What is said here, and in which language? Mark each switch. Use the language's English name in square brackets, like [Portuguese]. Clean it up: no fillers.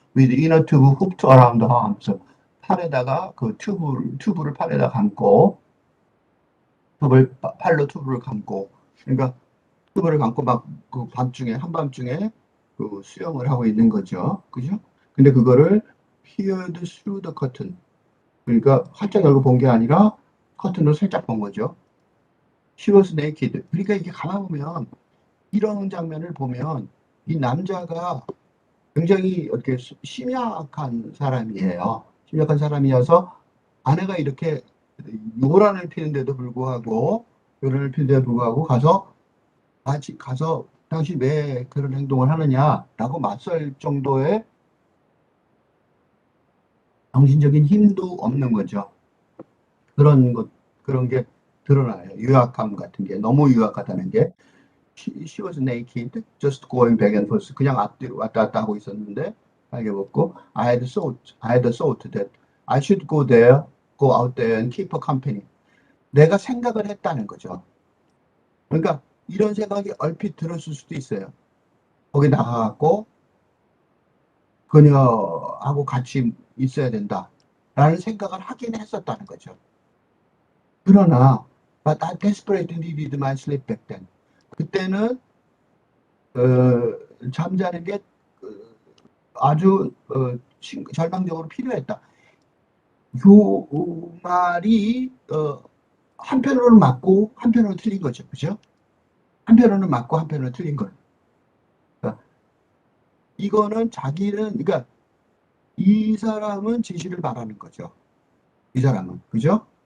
[English] With inner tube hooked around her arms. [Korean] 팔에다가 그 튜브를 팔에다 감고 팔로 튜브를 감고, 그러니까 튜브를 감고 막 그 한밤중에 그 수영을 하고 있는 거죠. 그죠? 근데 그거를 [English] peered through the curtain. [Korean] 그러니까 활짝 열고 본 게 아니라 커튼으로 살짝 본 거죠. [English] She was naked. [Korean] 그러니까 이게 가만 보면 이런 장면을 보면 이 남자가 굉장히 이렇게 심약한 사람이에요. 심약한 사람이어서 아내가 이렇게 요란을 피는데도 불구하고 가서 당신 왜 그런 행동을 하느냐라고 맞설 정도의 정신적인 힘도 없는 거죠. 그런 게 드러나요. 유약함 같은 게, 너무 유약하다는 게. [English] She was naked, just going back and forth. [Korean] 그냥 앞뒤로 왔다 갔다 하고 있었는데, 빨개 벗고, [English] I had thought that I should go out there and keep her company. [Korean] 내가 생각을 했다는 거죠. 그러니까 이런 생각이 얼핏 들었을 수도 있어요. 거기 나가갖고 그녀하고 같이 있어야 된다라는 생각을 하긴 했었다는 거죠. 그러나 [English] but I desperately needed my sleep back then. [Korean] 그때는 잠자는 게 아주 절망적으로 필요했다. 요 말이 한편으로는 맞고 한편으로는 틀린 거죠. 그죠? 한편으로는 맞고 한편으로는 틀린 거예요. 그러니까 이거는 자기는 그러니까 이 사람은 진실을 말하는 거죠. 이 사람은. 그죠?